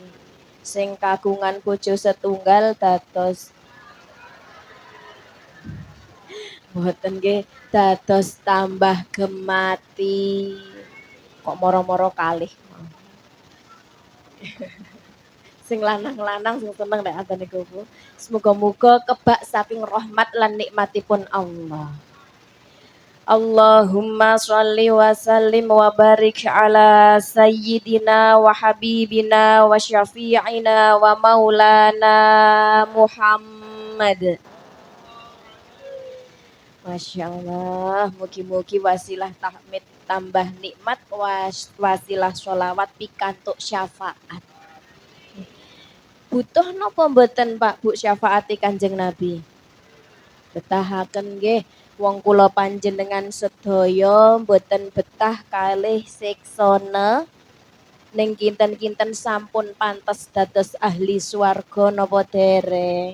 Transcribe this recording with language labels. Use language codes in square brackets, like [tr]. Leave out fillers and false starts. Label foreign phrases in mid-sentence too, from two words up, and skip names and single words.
[jv] Sing kagungan bojo setunggal dados mboten nggih, dados tambah gemati. Kok moro-moro kalih. Sing lanang-lanang sing seneng nek atane niku. Semoga-moga kebak saking rahmat lan nikmatipun Allah. [ar] اللهم صل وسلم وبارك على سيدنا وحبيبنا وشفيعنا ومولانا محمد. ما شاء الله, [jv] mugi-mugi wasilah tahmid tambah nikmat, wasilah sholawat pikantuk syafaat. Butuh napa mboten Pak Bu syafaati Kanjeng Nabi? Betahaken nggih, wong kula panjenengan sedaya mboten betah kalih siksana ning kinten-kinten sampun pantes dados ahli swarga napa dereng.